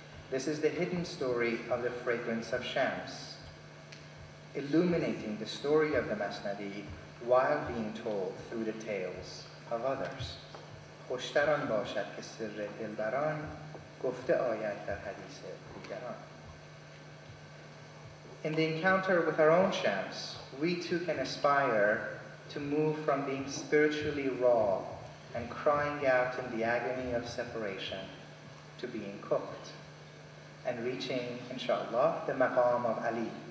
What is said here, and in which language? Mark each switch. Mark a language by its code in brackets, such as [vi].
[en] This is the hidden story of the fragrance of Shams, illuminating the story of the Masnavi while being told through the tales of others. [fa] خوشتران باشد که سر دلبران گفته آید در حدیث دیگران. [en] In the encounter with our own Shams, we too can aspire to move from being spiritually raw and crying out in the agony of separation to being cooked and reaching, inshallah, the maqam of Ali.